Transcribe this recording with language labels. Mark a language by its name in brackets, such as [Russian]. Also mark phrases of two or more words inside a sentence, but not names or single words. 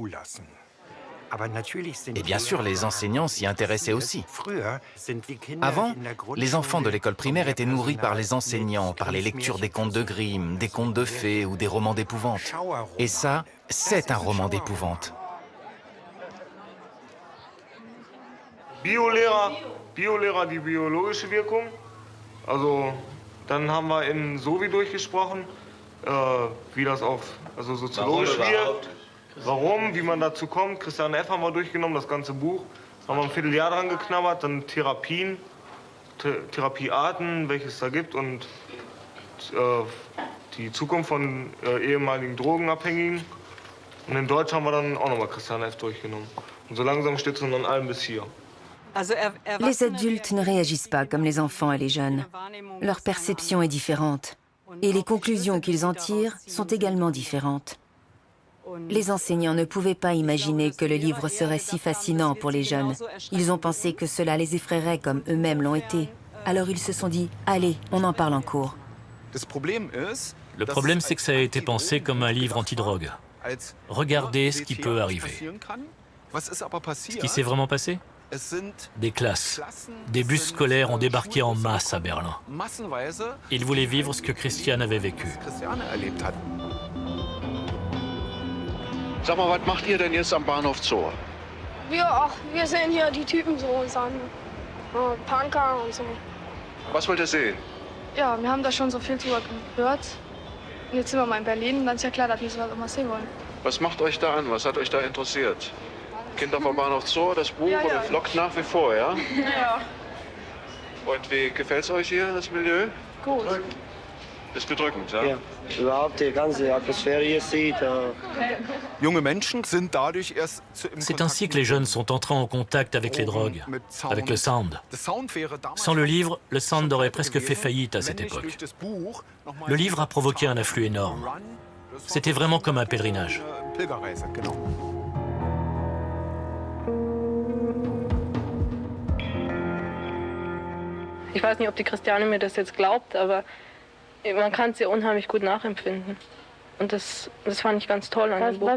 [French] Et bien sûr, les enseignants s'y intéressaient aussi. Avant, les enfants de l'école primaire étaient nourris par les enseignants, par les lectures des contes de Grimm, des contes de fées ou des romans d'épouvante. Et ça, c'est un roman d'épouvante. [German] Biolehrer, die biologische Wirkung. Also, dann haben wir in Sovi durchgesprochen, wie das auch soziologisch wirkt. Warum, wie man dazu kommt. Christian F. haben wir durchgenommen, das ganze Buch. Haben wir ein Vierteljahr dran geknabbert, dann Therapien, Therapiearten, welche es da gibt und die Zukunft von ehemaligen Drogenabhängigen. Und in Deutsch haben wir dann auch nochmal Christian F. durchgenommen. Und so langsam steht es dann an allem bis hier. [French] Les adultes ne réagissent pas comme les enfants et les jeunes. Leur perception est différente. Et les conclusions qu'ils en tirent sont également différentes. Les enseignants ne pouvaient pas imaginer que le livre serait si fascinant pour les jeunes. Ils ont pensé que cela les effraierait comme eux-mêmes l'ont été. Alors ils se sont dit, allez, on en parle en cours. Le problème, c'est que ça a été pensé comme un livre antidrogue. Regardez ce qui peut arriver. Ce qui s'est vraiment passé? Des classes, des bus scolaires ont débarqué en masse à Berlin. Ils voulaient vivre ce que Christian avait vécu. [German] Sag mal, was macht ihr denn jetzt am Bahnhof Zoo? Wir sehen hier die Typen so, Punker und so. Was wollt ihr sehen? Ja, wir haben da schon so viel drüber gehört. Und jetzt sind wir mal in Berlin und dann ist ja klar, dass wir sowas auch mal sehen wollen. Was macht euch da an? Was hat euch da interessiert? Kinder vom Bahnhof Zoo, das Buch, oder lockt nach wie vor, ja? Ja. Und wie gefällt's euch hier, das Milieu? Gut. Ist bedrückend, ja? Ja, überhaupt die ganze Atmosphäre hier sieht. [French] C'est ainsi que les jeunes sont entrés en contact avec les drogues, avec le sound. Sans le livre, le sound aurait presque fait faillite à cette époque. Le livre a provoqué un afflux énorme. C'était vraiment comme un pèlerinage. [German] Ich weiß nicht, ob die Christiane mir das jetzt glaubt, aber man kann es ihr unheimlich gut nachempfinden. Und das fand ich ganz toll an dem Buch.